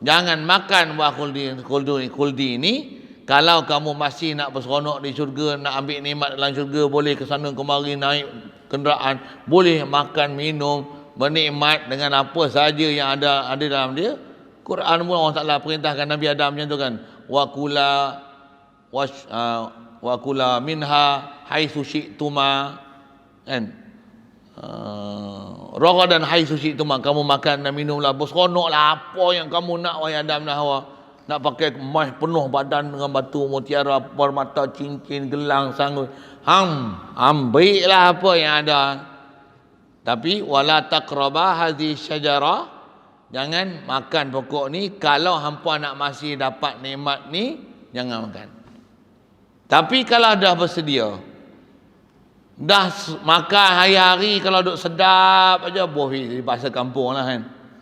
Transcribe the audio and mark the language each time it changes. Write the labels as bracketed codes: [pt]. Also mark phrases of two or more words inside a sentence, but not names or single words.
[ms] Jangan makan buah khuldi ini. Kalau kamu masih nak berseronok di syurga, nak ambil nikmat dalam syurga, boleh ke sana kemari, naik kenderaan, boleh makan, minum, bernikmat dengan apa saja yang ada dalam dia. Quran pun Allah Ta'ala perintahkan Nabi Adam macam tu kan. [ar] وكلا منها حيث شئتما, kan. رغدا حيث شئتما, [ms] kamu makan dan minumlah, berseronoklah apa yang kamu nak, wahai Adam dan Hawa. Nak pakai emas penuh badan dengan batu mutiara, permata, cincin, gelang, sanggup. Ambillah apa yang ada. Tapi [ar] ولا تقربا هذه الشجرة, [ms] jangan makan pokok ni. Kalau hampa nak masih dapat nikmat ni, jangan makan. Tapi kalau dah bersedia, dah makan hari-hari, kalau duk sedap aja, bohong di pasar kampung lah kan.